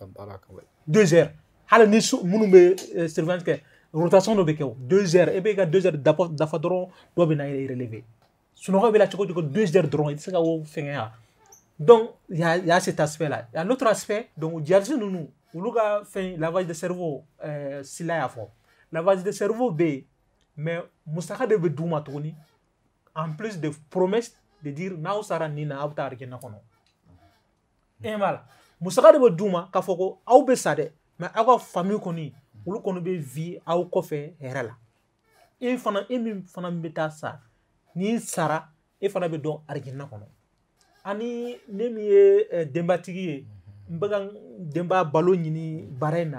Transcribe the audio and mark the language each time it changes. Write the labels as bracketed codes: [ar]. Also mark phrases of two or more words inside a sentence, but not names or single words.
[bm] 2 heures hali ni minnu bɛ surveillance kɛ rotation dɔ bɛ kɛ o 2 heures e bɛ ka 2 heures dafa dɔrɔn dɔ bɛ na relever sunɔgɔ bɛ la cogo cogo 2 heures dɔrɔn i tɛ se ka o fɛngɛ [fr] donc il y a cet aspect là il y a l'autre aspect [bm] donc djihadistes ninnu olu ka fɛn [fr] lavage de cerveau [bm] Sila y'a fɔ [fr] lavage de cerveau [bm] bɛ yen mais musaka de bɛ d'u ma tuguni [fr] en plus de promesse de dire [bm] n'aw sara nin na aw bɛ taa arijinɛ kɔnɔ e m'a la musaka de bɛ d'u ma k'a fɔ ko aw bɛ sa dɛ mais aw ka famille kɔni olu kɔni bɛ vie aw kɔfɛ hɛrɛ la e min fana bɛ taa sa n'i sara e fana bɛ dɔn arijinɛ kɔnɔ ani ne min ye denbatigi ye n bɛ ka denbaya balo ɲini baara in